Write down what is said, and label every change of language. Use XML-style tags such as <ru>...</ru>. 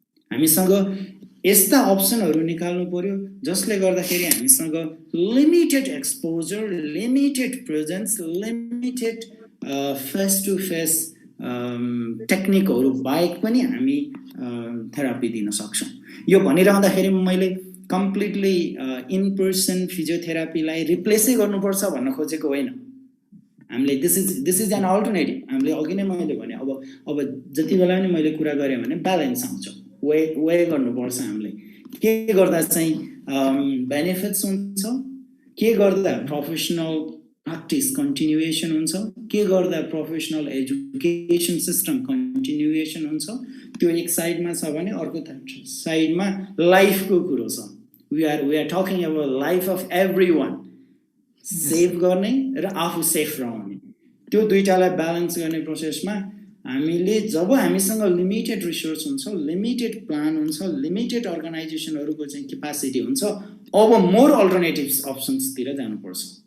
<ne>हामीसँग यस्ता अप्सनहरू निकाल्नु पर्यो जसले गर्दाखेरि हामीसँग limited exposure, limited presence, limited face to face टेक्निकहरू बाहेक पनि हामी थेरापी दिन सक्छौँ। यो भनिरहँदाखेरि मैले कम्प्लिटली इन पर्सन फिजियोथेरापीलाई रिप्लेसै गर्नुपर्छ भन्न खोजेको होइन। हामीले</ne> <en>This is an alternative.</en> <ne>हामीले अघि नै मैले भने अब जति बेला पनि मैले कुरा गरेँ भने ब्यालेन्स आउँछ, वे गर्नुपर्छ। हामीले के गर्दा चाहिँ बेनिफिट्स हुन्छ, के गर्दा प्रोफेसनल प्र्याक्टिस कन्टिन्युएसन हुन्छ, के गर्दा प्रोफेसनल एजुकेसन सिस्टम कन्टिन्युएसन हुन्छ। त्यो एक साइडमा छ भने अर्को साइडमा लाइफको कुरो छ।</ne> <en>We are talking about life of every one.</en> <ne>Save गर्ने र आफू सेफ रहने, त्यो दुईटालाई ब्यालेन्स गर्ने प्रोसेसमा हामीले जब हामीसँग लिमिटेड रिसोर्स हुन्छ, लिमिटेड प्लान हुन्छ, लिमिटेड अर्गनाइजेसनहरूको चाहिँ क्यापासिटी हुन्छ, अब मोर अल्टरनेटिभ अप्सन्सतिर जानुपर्छ।</ne>